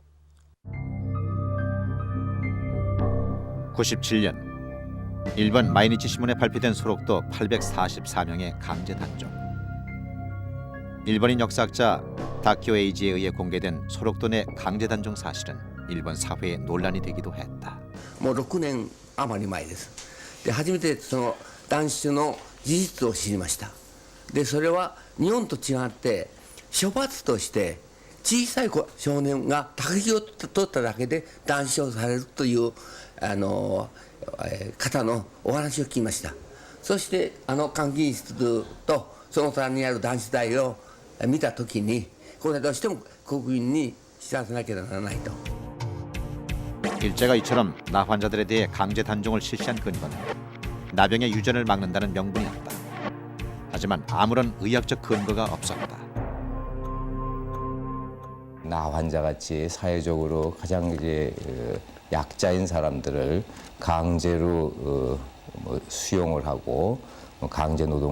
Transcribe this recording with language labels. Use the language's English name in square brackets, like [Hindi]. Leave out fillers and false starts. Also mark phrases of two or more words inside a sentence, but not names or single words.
[Korean] 97년 일본 마이니치 신문에 발표된 소록도 844명의 강제 단종. 일본인 역사학자 다키오 에이지에 의해 공개된 소록도 내 강제 단종 사실은 일본 사회에 논란이 되기도 했다. [Japanese] もう6年余り前です。で初めてその断種の事実を知りました。でそれは日本と違って処罰として小さい少年が高木を取っただけで断傷されるという方のお話を聞きました。そして監禁室とその隣にある男子大を見たときにこれはどうしても国民に知らせなければならないと。 [Korean] 일제가 이처럼 나 환자들에 대해 강제 단종을 실시한 근거는 나병의 유전을 막는다는 명분이었다. 하지만 아무런 의학적 근거가 없었다. 나 환자같이 사회적으로 가장 이제 약자인 사람들을 강제로 수용을 하고 강제 노동을